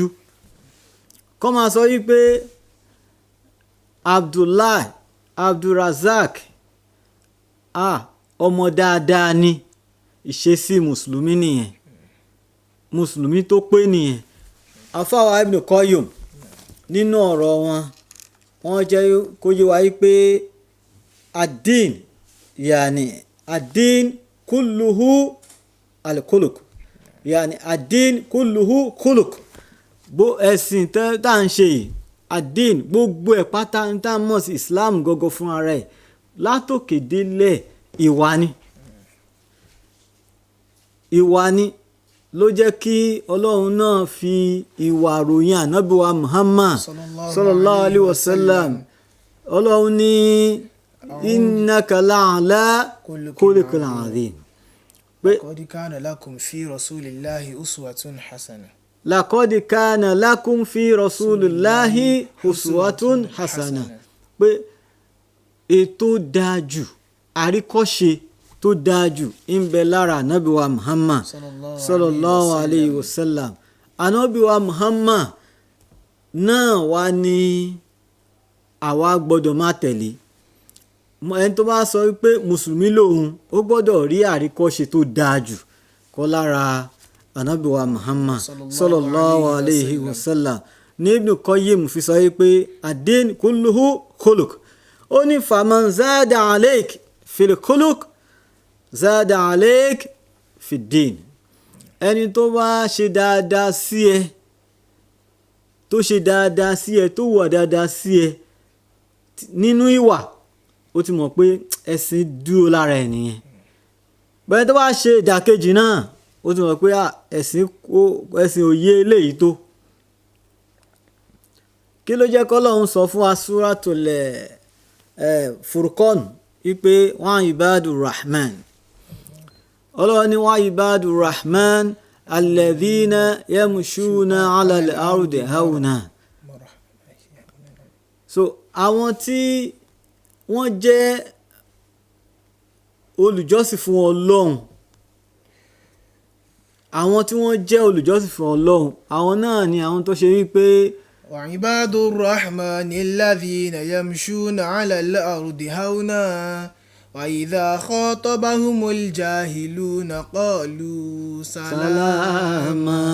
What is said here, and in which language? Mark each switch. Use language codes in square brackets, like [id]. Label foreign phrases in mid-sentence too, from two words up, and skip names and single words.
[yo] Kọ́ máa sọ wípé Abdul-Razak ọmọ dáadáa ni, ìṣesí mùsùlùmí nìyẹn, mùsùlùmí tó pé nìyẹn. Àfáà Ibn Qayyum nínú ọ̀rọ̀ wọ́n jẹ́ kó yé wa wípé [ar] الدين كله الخلق, الدين كله خلق. [yo] Bó ẹ̀sìn tá à ń ṣe yìí, ad-din gbogbo ẹ̀ pátá ń tá mọ̀ sí Islam gọ́gọ́ fún ara ẹ̀ látòkè délẹ̀ ìwà ni. Ìwà ni ló jẹ́ kí Ọlọ́run náà fi ìwà ròyìn Ànábì wa Muhammad [ar] صلى الله عليه وسلم. Ọlọ́run ní إنك لعلى خلق عظيم. [yo] Pé [ar] قد كان لكم في رسول الله أسوة حسنة. لقد كان لكم في رسول الله أسوة حسنة. [yo] Pé ètò dájú àríkọ́ṣe tó dájú ń bẹ lára ànábì wa Muhammad [ar] صلى الله عليه وسلم. [yo] Ànábì wa Muhammad náà wá ní àwa gbọ́dọ̀ máa tẹ̀lé. Ẹni tó bá sọ wípé mùsùlùmí lòun ó gbọ́dọ̀ rí àríkọ́ṣe tó dájú kọ́ lára ànábì wa Muhammad [ar] صلى الله عليه وسلم. [yo] Ní Ibn Qayyim fi sọ wípé [ar] الدين كله خلق. Ó ní فمن زاد عليك في الخلق زاد عليك في الدين. [yo] Ẹni tó bá ṣe dáadáa sí ẹ tó ṣe dáadáa sí ẹ tó wà dáadáa sí ẹ nínú ìwà ó ti mọ̀ pé ẹ̀sìn dúró lára ẹ̀ nìyẹn. Bẹ́ẹ̀ tó bá ṣe ìdàkejì náà ó ti mọ̀ pé ẹ̀sìn òye eléyìí tó. Kí ló jẹ́ k'Ọlọ́run sọ fún wa Suratul Furqan wípé [ar] وعباد الرحمن. Ọlọ́run ní وعباد الرحمن الذين يمشون على الأرض هونا. [yo] So àwọn tí wọ́n jẹ́ olùjọ́sìn fún Ọlọ́run, àwọn tí wọ́n jẹ́ olùjọ́sìn fún Ọlọ́run, àwọn náà ni àwọn tó ṣe wípé [ar] وعباد الرحمن الذين يمشون على الأرض هونا وإذا خاطبهم الجاهلون قالوا سلاما.